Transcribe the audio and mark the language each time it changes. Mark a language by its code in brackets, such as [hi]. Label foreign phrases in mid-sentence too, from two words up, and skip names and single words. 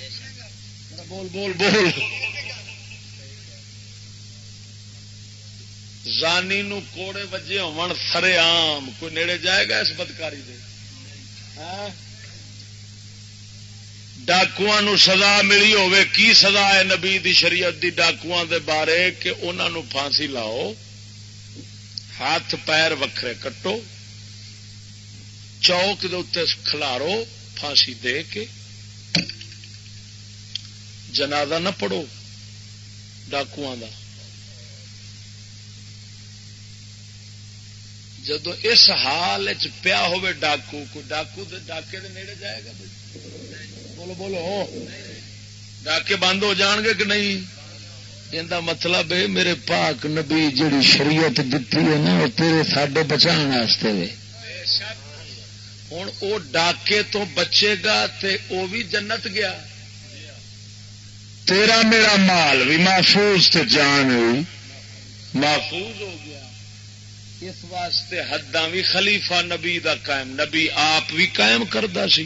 [pa] نہیں بول بول بول زانی نو کوڑے وجے ہون سرے عام کوئی نیڑے جائے گا اس بدکاری دے؟ ڈاکواں نو سزا ملی ہوے کی سزا ہے نبی دی شریعت دی ڈاکواں دے بارے کہ انہاں نو پھانسی لاؤ، ہاتھ پیر وکھرے کٹو، چوک دے اتنے کھلارو، پھانسی دے کے جنازہ نہ پڑھو ڈاکواں دا۔ جدو اس حال پیا ہوئے ڈاکو، کوئی ڈاکو ڈاکے دے نیڑے جائے گا؟ بولو بولو، ڈاکے بند ہو جان گے کہ نہیں؟ [ur] یہ مطلب ہے میرے پاک نبی جڑی شریعت دیتی ہے نا وہ [pa] تیرے ساڈے بچان واسطے وے۔ ہوں وہ ڈاکے تو بچے گا تے وہ بھی جنت گیا، تیرا میرا مال بھی محفوظ تے جان بھی محفوظ ہو گیا۔ اس واسطے حداں بھی خلیفہ نبی دا قائم، نبی آپ بھی قائم کردا سی۔